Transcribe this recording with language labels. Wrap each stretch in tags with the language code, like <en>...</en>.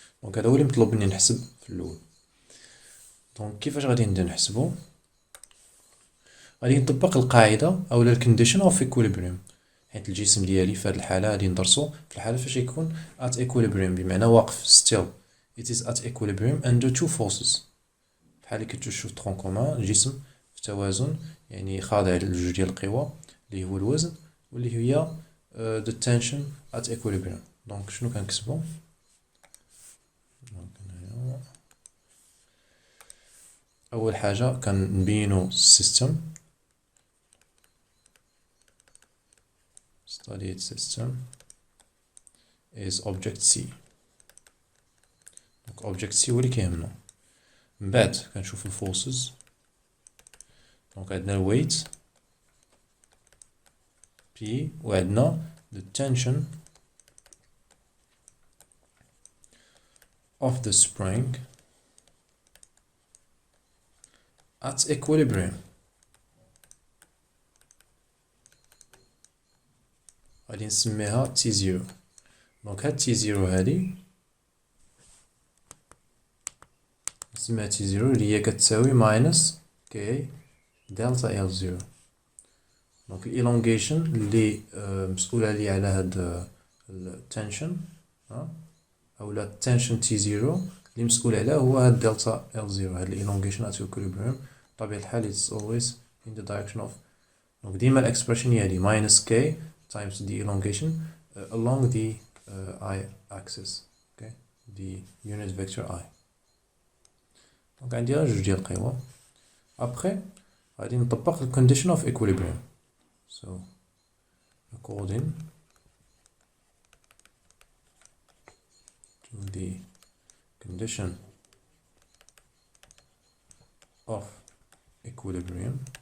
<ar>دونك هذا هو اللي مطلوب مني نحسب في الأول. دونك كيفاش غادي نبدا نحسبو؟ غادي نطبق القاعدة أو الكونديشن اوف equilibrium، حيت الجسم ديالي في هذه الحالة غادي ندرسو في الحالة فاش يكون</ar> <en>at equilibrium</en> <ar>بمعنى واقف still.</ar> <en>It is at equilibrium under two forces.</en> <ar>بحال اللي كتشوف ترون كومان، الجسم في توازن، يعني خاضع لجوج ديال القوى اللي هو الوزن واللي هي</ar> <en>the tension at equilibrium.</en> <ar>دونك شنو كنكتبو؟ أول حاجة كنبينو</ar> <en>system studied system is object C.</en> <ar>دونك object C هو اللي كيهمنا. من بعد كنشوف الفورسز. دونك عندنا الويت P وعندنا</ar> <en>the tension of the spring at equilibrium.</en> <ar>غادي نسميها T0. دونك هاد T0 هادي نسميها T0 اللي هي كتساوي ماينس كي دلتا L0. دونك الإيلونغيشن اللي مسؤول عليه على هاد التنشن أولا التنشن T0 اللي مسؤول عليه هو هاد دلتا L0، هاد الإيلونغيشن</ar> <en>at equilibrium. بطبيعة الحال it's always in the direction of.</en> <ar>دونك ديما الإكسبريشن هي هادي</ar> <en>minus k times the elongation along the I-axis, okay, the unit vector I.</en> <ar>دونك عندي جوج ديال القوى. أبخي غادي نطبق ال condition of equilibrium.</ar> <en>So according to the condition of equilibrium</en>